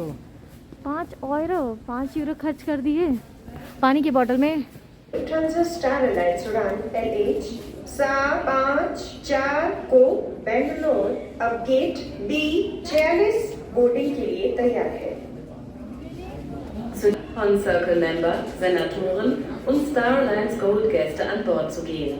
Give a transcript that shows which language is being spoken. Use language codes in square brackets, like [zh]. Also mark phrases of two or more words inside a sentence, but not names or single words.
[hi] 5 €, 5 यूरो खर्च कर दिए पानी की बोतल में। Lufthansa Star Alliance उड़ान LH 754 को बेंगलोर अब गेट B46 बोर्डिंग के लिए तैयार है। [de] Von Circle Member, Senatoren und Star Alliance Gold Gäste an Bord zu gehen.